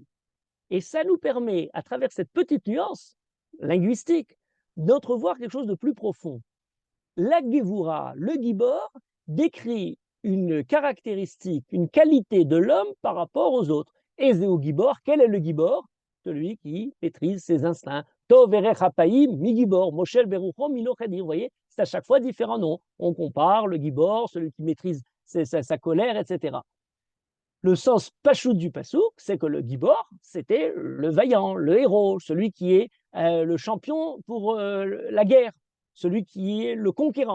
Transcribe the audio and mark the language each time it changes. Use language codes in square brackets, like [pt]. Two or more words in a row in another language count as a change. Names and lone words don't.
[fr] Et ça nous permet, à travers cette petite nuance linguistique, d'entrevoir quelque chose de plus profond. La Gevura, le Gibor, décrit une caractéristique, une qualité de l'homme par rapport aux autres. [he] איזהו גבור, [fr] quel est le Gibor? Celui qui maîtrise ses instincts. [he] טוב ארך אפים מגבור, משל ברוחו מלכד עיר. [fr] Vous voyez, c'est à chaque fois différent nom. On compare le Gibor, celui qui maîtrise sa colère, etc. Le sens pachout du pasouk, c'est que le Gibor, c'était le vaillant, le héros, celui qui est le champion pour la guerre, celui qui est le conquérant.